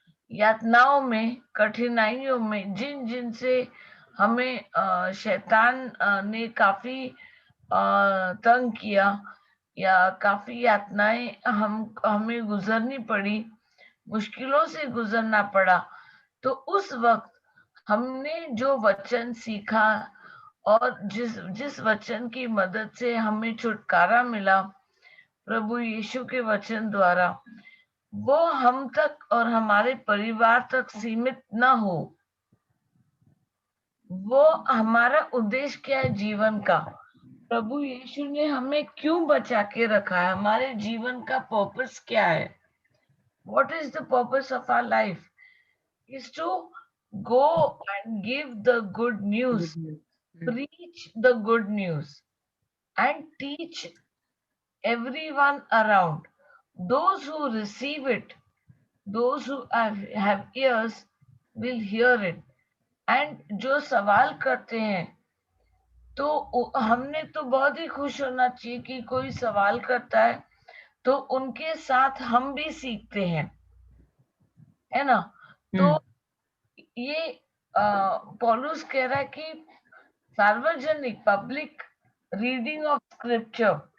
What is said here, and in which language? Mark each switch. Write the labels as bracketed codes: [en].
[hi] यातनाओं में, कठिनाइयों में, जिन जिन से हमें शैतान ने काफी तंग किया, या काफी यातनाएं हमें गुजरनी पड़ी, मुश्किलों से गुजरना पड़ा, तो उस वक्त हमने जो वचन सीखा और जिस वचन की मदद से हमें छुटकारा मिला प्रभु यीशु के वचन द्वारा, वो हम तक और हमारे परिवार तक सीमित ना हो। वो हमारा उद्देश्य क्या है जीवन का, प्रभु यीशु ने हमें क्यों बचा के रखा है, हमारे जीवन का पर्पस क्या है, [en] what is the purpose of our life, is to go and give the good news, preach the good news, and teach everyone around. Those who receive it, those who have ears will hear it. [hi] And जो सवाल करते हैं तो हमने तो बहुत ही खुश होना चाहिए कि कोई सवाल करता है, तो उनके साथ हम भी सीखते हैं, है ना। तो ये पौलुस कह रहा है कि सार्वजनिक पब्लिक रीडिंग ऑफ स्क्रिप्चर,